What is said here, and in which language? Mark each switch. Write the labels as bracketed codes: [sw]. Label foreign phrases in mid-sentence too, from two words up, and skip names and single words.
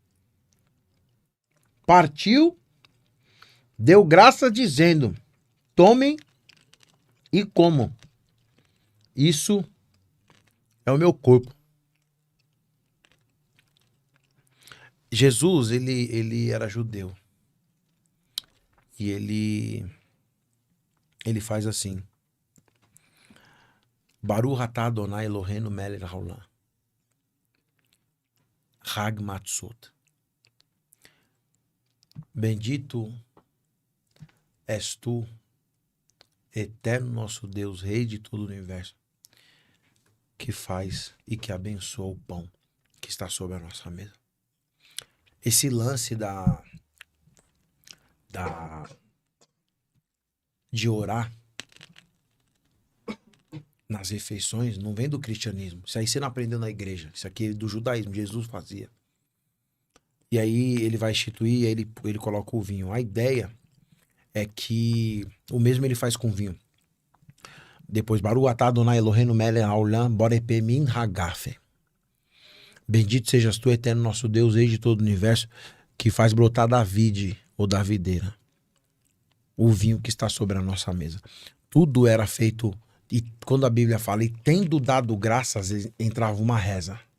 [pt] Partiu, deu graça dizendo: tomem e comam. Isso é o meu corpo. Jesus, ele era judeu. E ele faz assim: [he] ברוך אתה אדוני אלוהינו מלך העולם. חג המצות. [pt] Bendito és tu, eterno nosso Deus, Rei de todo o universo, que faz e que abençoa o pão que está sobre a nossa mesa. Esse lance de orar nas refeições não vem do cristianismo. Isso aí você não aprendeu na igreja. Isso aqui é do judaísmo. Jesus fazia. E aí ele vai instituir, ele coloca o vinho. A ideia é que o mesmo ele faz com vinho. Depois, [he] ברוך אתה אדוני אלוהינו מלך העולם בורא פרי הגפן. [pt] Bendito sejas tu, eterno nosso Deus, Rei de todo o universo, que faz brotar da vide ou da videira o vinho que está sobre a nossa mesa. Tudo era feito, e quando a Bíblia fala, e tendo dado graças, entrava uma reza.